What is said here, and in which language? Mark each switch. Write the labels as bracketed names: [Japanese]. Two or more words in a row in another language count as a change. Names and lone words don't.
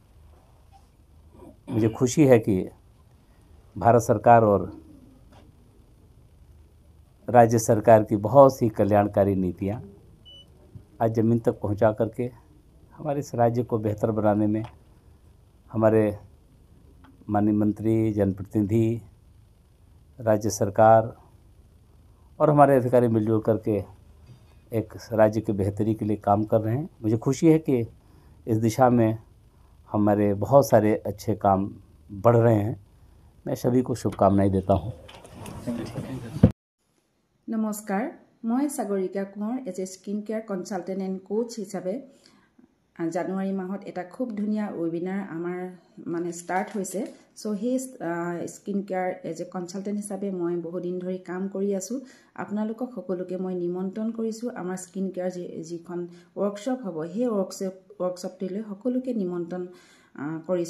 [Hindi] मुझे खुशी है कि भारत सरकार और राज्य सरकार की बहुत सी कल्याणकारी नीतियां आज ज़मीन तक पहुंचा करके हमारे इस राज्य को बेहतर बनाने में हमारे माननीय मंत्री, जनप्रतिनिधि, राज्य सरकार और हमारे अधिकारी मिलजुल करके एक राज्य की बेहतरी के लिए काम कर रहे हैं। मुझे खुशी है कि इस दिशा में हमारे बहुत सारे अच्छे काम बढ़ रहे हैं। मैं सभी को शुभकामनाएं देता हूं। नमस्कार, मैं [Assamese] सागरिका कुंवर [English] as a skin care consultant and coach [Assamese] हिसाबे জানুৱাৰী মাহত এটা খুব ধুনীয়া ৱেবিনাৰ আমাৰ মানে ষ্টাৰ্ট হৈছে। সো সেই [English] skin care as a consultant [Assamese] হিচাপে মই বহুদিন ধৰি কাম কৰি আছো। আপোনালোকক সকলোকে মই নিমন্ত্ৰণ কৰিছো আমাৰ [English] skin care [Assamese] যিখন ৱৰ্কশ্বপ হ'ব, সেই ৱৰ্কশ্বপটিলৈ সকলোকে নিমন্ত্ৰণ কৰিছো।